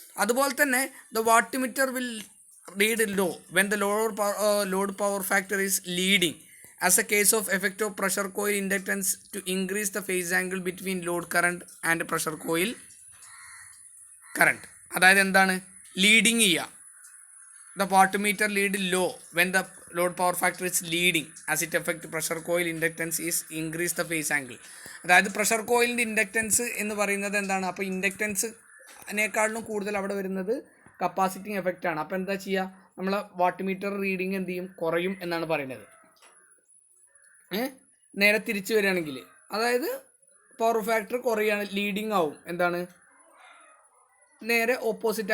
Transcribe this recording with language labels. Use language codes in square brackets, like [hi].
[ml] അതുപോലെ തന്നെ [en] The watt meter will read low when the load power factor is leading as a case of effect of pressure coil inductance to increase the phase angle between load current and pressure coil current. [ml] അതായത് എന്താണ്, leading ചെയ്യുക. [en] The watt meter lead low when the load power factor is leading as it affect pressure coil inductance is increase the phase angle. [ml] അതായത് pressure കോയിലിൻ്റെ inductance എന്ന് പറയുന്നത് എന്താണ്, അപ്പോൾ ഇൻഡക്റ്റൻസിനേക്കാളും കൂടുതൽ അവിടെ വരുന്നത് കപ്പാസിറ്റിങ് എഫക്റ്റ് ആണ്. അപ്പോൾ എന്താ ചെയ്യുക, നമ്മൾ വാട്ട് മീറ്റർ റീഡിങ് എന്ത് ചെയ്യും, കുറയും എന്നാണ് പറയുന്നത്. നേരെ തിരിച്ചു വരികയാണെങ്കിൽ, അതായത് പവർ ഫാക്ടർ കുറയാണ്, ലീഡിങ് ആവും, എന്താണ് നേരെ ഓപ്പോസിറ്റ്.